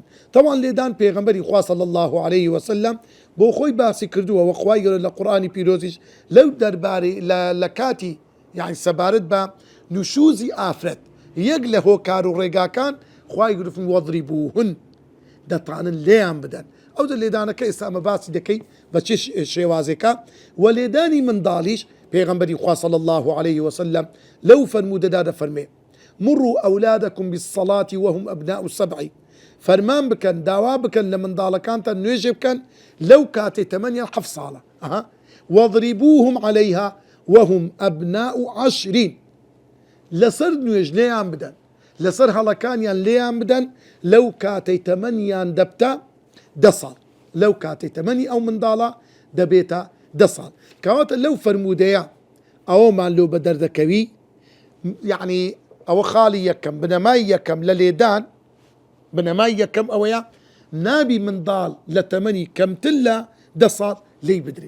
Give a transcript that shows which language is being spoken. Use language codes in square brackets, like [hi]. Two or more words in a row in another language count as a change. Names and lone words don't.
[ckb] طبعا لێدان پێغەمبەری خوا [ar] صلی الله عليه وسلم [ckb] بۆ خۆی باسی کردووە، وە خوای گەورە لە قورئانی پیرۆزیش لەو دەربارەی لە کاتی یعنی سەبارەت بە نوشوزی ئافرەت یەک لە هۆکار و ڕێگاکان خوای گەورە فەرمووی وەضریبوهن، دەتانن لێیان بدەن. ئەو لێدانەکە ئێستا ئەمە باسی دەکەین بە چ شێوازێکە. و لێدانی منداڵیش پێغەمبەری خوا [ar] صلی الله عليه وسلم [ckb] لەو فەرموودەدا دەفەرمێ [ar] مروا ئەولادەکم بالصلاة وهم أبناء السبع، [ckb] فەرمان بکەن، داوا بکەن لە منداڵەکانتان نوێژێ بکەن لەو کاتێ تەمەنیان 7 ساڵە، [ar] وەضریبوهم عليها وهم أبناء 10، [ckb] لەسەر نوێژ لێیان بدەن، لەسەر هەڵەکانیان لێیان بدەن لەو کاتەی تەمەنیان دەبتە 10 ساڵ، لەو کاتەی تەمەنی ئەو منداڵە دەبێتە 10 ساڵ. کەواتە لەو فەرموودەیە ئەوەمان لۆ بە دەردەکەوی، یعنی ئەوە خاڵی یەکەم، بنەمای یەکەم لە لێدان، بنەمای یەکەم ئەوەیە نابی منداڵ لە تەمەنی کەمتر لە 10 ساڵ لێی بدرێت.